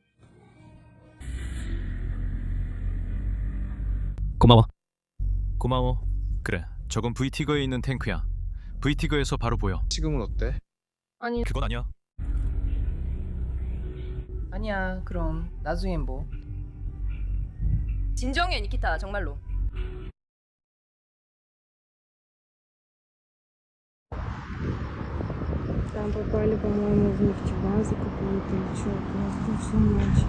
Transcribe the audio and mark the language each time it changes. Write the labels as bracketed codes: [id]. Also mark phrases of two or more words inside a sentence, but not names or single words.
[ko] 고마워. 그래, 저건 VT거에 있는 탱크야. VT거에서 바로 보여. 지금은 어때? 아니 그건 아니야. 아니야 그럼 나중엔 뭐 진정해 니키타 정말로. [ru] Там попали, по-моему, в нефтебазу какую-то или что, просто всю ночь.